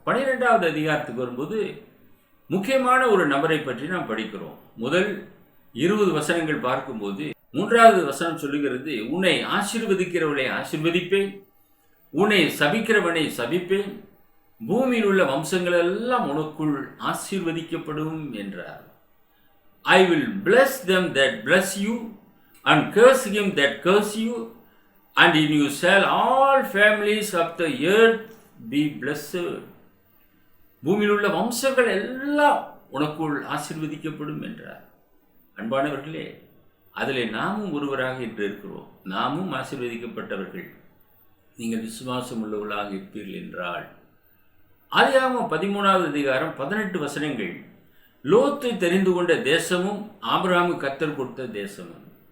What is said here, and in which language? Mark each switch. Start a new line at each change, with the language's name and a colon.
Tamil: 12வது அதிகாரத்துக்கு வரும்போது முக்கியமான ஒரு நபரை பற்றி நாம் படிக்கிறோம். முதல் 20 வசனங்கள் பார்க்கும்போது 3வது வசனம் சொல்லுகிறது, உன்னை ஆசீர்வதிக்கிறவனை ஆசீர்வதிப்பேன், உன்னை சபிக்கிறவனை சபிப்பேன், பூமியில் உள்ள வம்சங்கள் எல்லாம் உனக்குள் ஆசீர்வதிக்கப்படும் என்றார்.
English: I will bless them that bless you and curse him that curse you, and in you shall all families of the earth be blessed.
Tamil: பூமியில் உள்ள வம்சங்கள் எல்லாம் உனக்குள் ஆசீர்வதிக்கப்படும் என்றார். அன்பானவர்களே, அதில் நாமும் ஒருவராக இன்று இருக்கிறோம். நாமும் ஆசீர்வதிக்கப்பட்டவர்கள். நீங்கள் விசுவாசம் உள்ளவர்களாக இருப்பீர்கள் என்றால். ஆதியாகமம் 13வது அதிகாரம் 18 வசனங்கள். லோத்து தெரிந்து கொண்ட தேசமும் ஆபிரகாமு கர்த்தர் கொடுத்த தேசமும்.